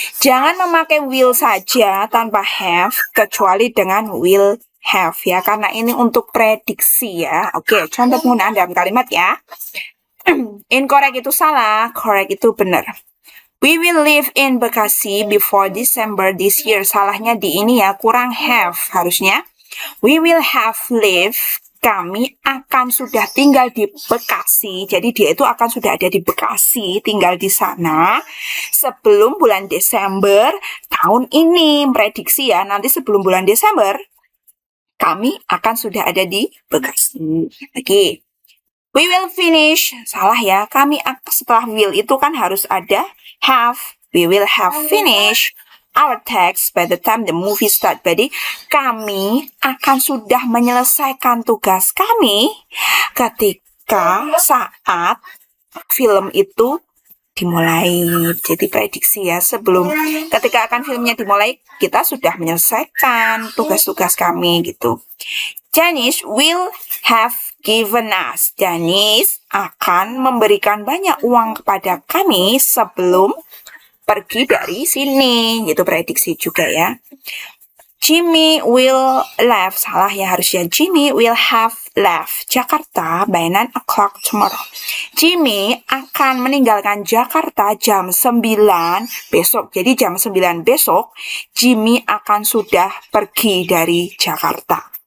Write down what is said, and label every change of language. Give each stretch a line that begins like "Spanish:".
Indonesian: Jangan memakai will saja tanpa have, kecuali dengan will have ya, karena ini untuk prediksi ya. Oke, contoh penggunaan dalam kalimat ya. Incorrect itu salah, correct itu benar.
English: We will live in Bekasi before December this year.
Indonesian: Salahnya di ini ya, kurang have harusnya.
English: We will have live,
Indonesian: kami akan sudah tinggal di Bekasi. Jadi dia itu akan sudah ada di Bekasi, tinggal di sana sebelum bulan Desember tahun ini. Prediksi ya, nanti sebelum bulan Desember kami akan sudah ada di Bekasi. Lagi.
English: We will finish,
Indonesian: salah ya. Kami setelah will itu kan harus ada have.
English: We will have finished our text by the time the movie start.
Indonesian: Jadi kami akan sudah menyelesaikan tugas kami ketika saat film itu dimulai. Jadi prediksi ya, sebelum ketika akan filmnya dimulai kita sudah menyelesaikan tugas-tugas kami gitu.
English: Janice will have given us.
Indonesian: Janice akan memberikan banyak uang kepada kami sebelum pergi dari sini, gitu prediksi juga ya. Jimmy
English: will leave,
Indonesian: salah ya harusnya.
English: Jimmy will have left Jakarta by 9 o'clock tomorrow.
Indonesian: Jimmy akan meninggalkan Jakarta jam 9 besok. Jadi jam 9 besok, Jimmy akan sudah pergi dari Jakarta.